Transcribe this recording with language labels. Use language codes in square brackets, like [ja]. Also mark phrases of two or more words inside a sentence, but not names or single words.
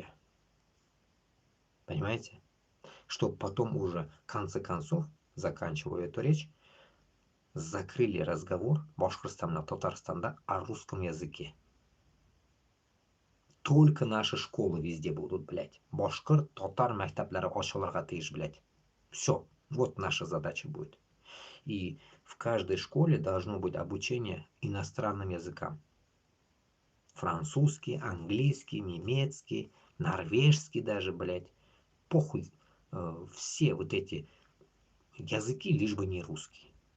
[ru] Понимаете? Чтобы потом уже, в конце концов, заканчивая эту речь, закрыли разговор Башкортостана, Татарстанда о русском языке. Только наши школы везде будут, блядь. [tt] Башкорт, татар, мәктәпләре ачылырга тиеш, [ru] блядь. Все. Вот наша задача будет. И в каждой школе должно быть обучение иностранным языкам. Французский, английский, немецкий, норвежский даже, блядь. Похуй. Все вот эти языки, лишь бы не русский.